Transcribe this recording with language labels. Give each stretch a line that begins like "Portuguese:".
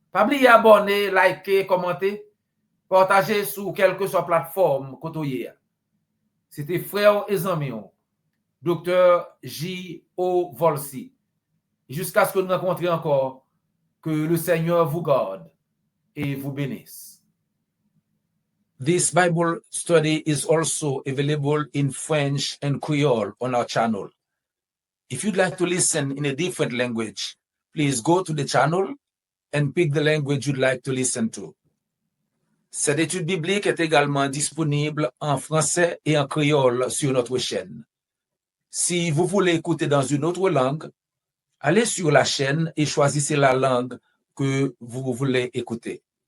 French: Pas oublier abonner, liker, commenter, partager sur quelle que soit plateforme côté. C'était frère et amis, Dr. J.O. Volsi. Jusqu'à ce que nous rencontrions encore, que le Seigneur vous garde et vous bénisse.
English: This Bible study is also available in French and Creole on our channel. If you'd like to listen in a different language, please go to the channel and pick the language you'd like to listen to.
French: Cette étude biblique est également disponible en français et en créole sur notre chaîne. Si vous voulez écouter dans une autre langue, allez sur la chaîne et choisissez la langue que vous voulez écouter.